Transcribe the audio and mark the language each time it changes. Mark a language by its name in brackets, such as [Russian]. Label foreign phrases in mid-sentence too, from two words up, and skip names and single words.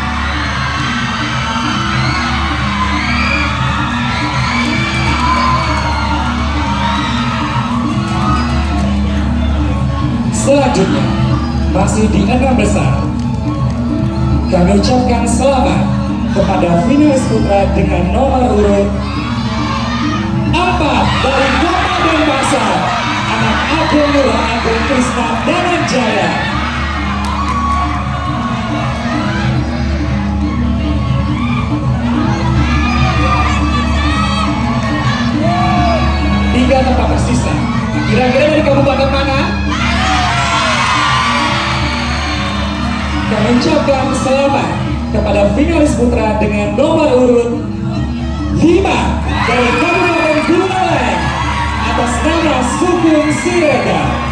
[Indonesian] Selanjutnya, masih di 6 besar, kami ucapkan selamat kepada finalis putra dengan nomor urut 4 dari Kota Denpasar, Anak Agung Nurul Agung Krisna Dananjaya. Tiga tempat tersisa, kira-kira dari kabupaten mana? Kami ucapkan selamat kepada finalis putra dengan nomor urut 5 dari Kabupaten Buleleng atas nama Sugeng Siregar.